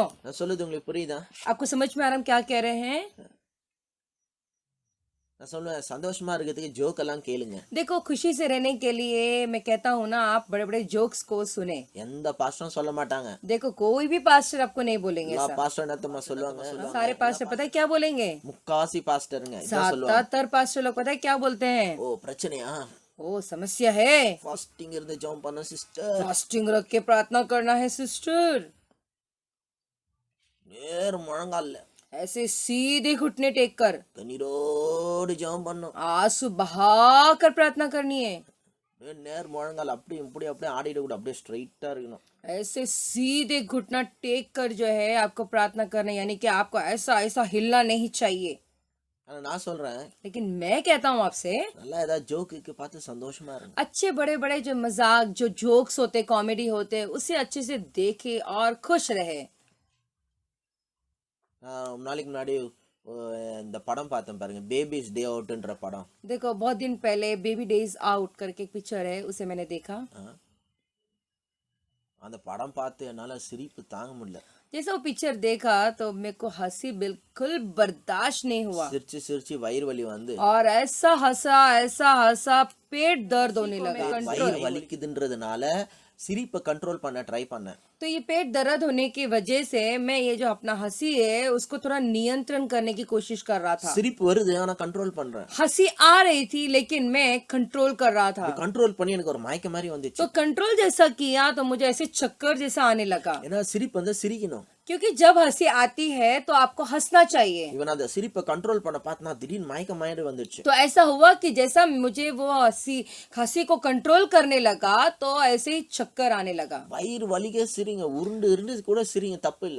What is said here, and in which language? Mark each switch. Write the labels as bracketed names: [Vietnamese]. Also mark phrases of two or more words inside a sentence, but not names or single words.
[Tamil] நான் சொல்லுது உங்களுக்கு புரியுதா [Hindi] आपको समझ में आ रहा हम क्या कह रहे हैं? [Tamil] நான் சொல்லுவேன் சந்தோஷமா இருக்கிறதுக்கு ஜோக் எல்லாம் கேளுங்க [Hindi] देखो खुशी से रहने के लिए मैं कहता हूँ ना आप बड़े बड़े जोक्स को सुने। [Tamil] எந்த பாஸ்டரும் சொல்ல மாட்டாங்க [Hindi] देखो कोई भी पास्टर आपको नहीं बोलेंगे [Tamil] எல்லா [Hindi] ऐसा। [Tamil] பாஸ்டர் என்னத்தமா சொல்லுவாங்க [Hindi] सारे पास्टर पता है क्या बोलेंगे, [Tamil] முக்காசி பாஸ்டருங்க இதான் சொல்லுவாங்க [Hindi] ज्यादातर पास्टर लोग पता है क्या बोलते हैं, [Tamil] ஓ பிரச்சனையா [Hindi] ओ समस्या है, [Tamil] ஃபாஸ்டிங் இருந்து ஜெபம் பண்ண சிஸ்டர் [Hindi] फास्टिंग रख के प्रार्थना करना है सिस्टर, [Tamil] நேர் முழங்கால்ல [Hindi] ऐसे सीधे घुटने टेक कर [Tamil] கண்ணீரோடு ஜெபம் பண்ணும் [Hindi] आंसू बहा कर प्रार्थना करनी है। [Tamil] நேர் முழங்கால் அப்படி இப்படி அப்படியே ஆடிட்டு கூட அப்படியே ஸ்ட்ரைட்டா இருக்கணும் [Hindi] ऐसे सीधे घुटना टेक कर जो है आपको प्रार्थना करना, यानी कि आपको ऐसा ऐसा हिलना नहीं चाहिए। [Tamil] ஆனா நான் சொல்றேன் [Hindi] लेकिन मैं कहता हूँ आपसे [Tamil] நல்லா ஏதாவது ஜோக்கு பார்த்து சந்தோஷமா இருங்க [Hindi] अच्छे बड़े बड़े जो मजाक जो जोक्स होते कॉमेडी होते उसे अच्छे से देखे और खुश रहे। [Tamil] நாளைக்கு முன்னாடி இந்த படம் பார்த்தேன் பாருங்க பேபிஸ் டே அவுட்ன்ற படம் [Hindi] देखो बहुत दिन पहले बेबी डेज आउट करके एक पिक्चर है, उसे मैंने देखा। [Tamil] அந்த படம் பார்த்து என்னால சிரிப்பு தாங்க முடியல [Hindi] जैसे वो पिक्चर देखा तो मेरे को हंसी बिल्कुल बर्दाश्त नहीं हुआ [Tamil] சிரிச்சு சிரிச்சு வயிறு வலி வந்து [Hindi] और ऐसा हंसा पेट दर्द होने लगा। [Tamil] வயிறு வலிக்குதுன்றதுனால சிரிப்பை கண்ட்ரோல் பண்ண ட்ரை பண்ணேன் [Hindi] तो ये पेट दर्द होने की वजह से मैं ये जो अपना हंसी है उसको थोड़ा नियंत्रण करने की कोशिश कर रहा था। [Tamil] சிரிப்பு வருது ஆனா கண்ட்ரோல் பண்றேன் [Hindi] हंसी आ रही थी लेकिन मैं कंट्रोल कर रहा था। [Tamil] கண்ட்ரோல் பண்ணி எனக்கு ஒரு மயக்க மாதிரி வந்துச்சு [Hindi] तो कंट्रोल जैसा किया तो मुझे ऐसे चक्कर जैसा आने लगा, [Tamil] ஏன்னா சிரிப்பு வந்து சிரிக்கணும் [Hindi] क्योंकि जब हंसी आती है तो आपको हंसना चाहिए। [Tamil] இவன் அந்த சிரிப்பை கண்ட்ரோல் பண்ண பார்த்தா திடீர்னு மயக்க மாதிரி வந்துச்சு [Hindi] तो ऐसा हुआ कि जैसा मुझे वो हंसी को कंट्रोल करने लगा तो ऐसे ही चक्कर आने लगा। [Tamil] வயிறு வலிக்க சிரிங்க, உருண்டு இருந்து கூட சிரிங்க, தப்பு இல்ல।